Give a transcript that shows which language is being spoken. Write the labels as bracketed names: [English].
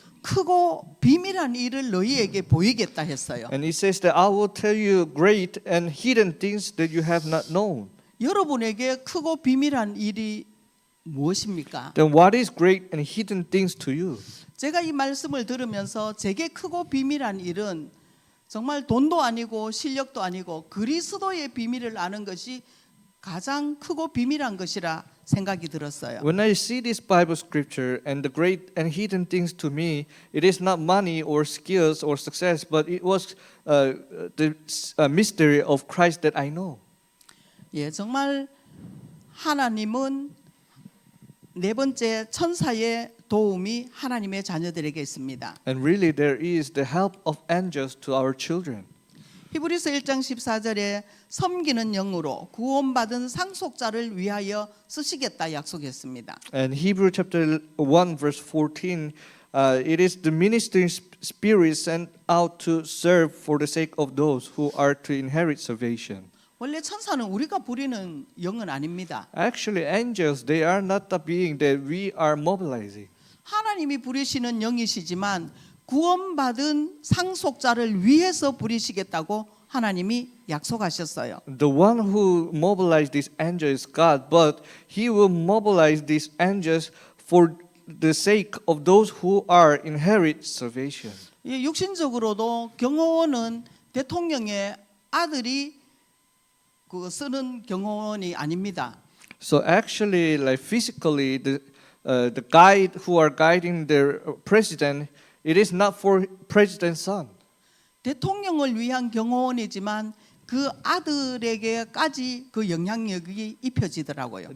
[Korean] 크고 비밀한 일을 너희에게 보이겠다 했어요. [English] And it says that I will tell you great and hidden things that you have not known. [Korean] 여러분에게 크고 비밀한 일이 무엇입니까? [English] Then what is great and hidden things to you? [Korean] 제가 이 말씀을 들으면서 제게 크고 비밀한 일은 정말 돈도 아니고 실력도 아니고 그리스도의 비밀을 아는 것이 가장 크고 비밀한 것이라 생각이 들었어요. [English] When I see this Bible scripture and the great and hidden things to me, it is not money or skills or success, but it was the mystery of Christ that I know. [Korean] 예, 정말 하나님은 네 번째 천사의 도움이 하나님의 자녀들에게 있습니다. [English] And really there is the help of angels to our children. [Korean] 히브리서 1장 14절에 섬기는 영으로 구원받은 상속자를 위하여 쓰시겠다 약속했습니다. [English] And Hebrew chapter 1 verse 14, it is the ministering spirit sent out to serve for the sake of those who are to inherit salvation. [Korean] 원래 천사는 우리가 부리는 영은 아닙니다. [English] Actually, angels, they are not the being that we are mobilizing. [Korean] 하나님이 부리시는 영이시지만 구원받은 상속자를 위해서 부리시겠다고 하나님이 약속하셨어요. [English] The one who mobilized this angel is God, but He will mobilize these angels for the sake of those who are inherit salvation. [Korean] 예, 육신적으로도 경호원은 대통령의 아들이 그 쓰는 경호원이 아닙니다. [English] So actually, like physically, the guide who are guiding the president, it is not for president's son. [Korean] 대통령을 위한 경호원이지만 그 아들에게까지 그 영향력이 입혀지더라고요.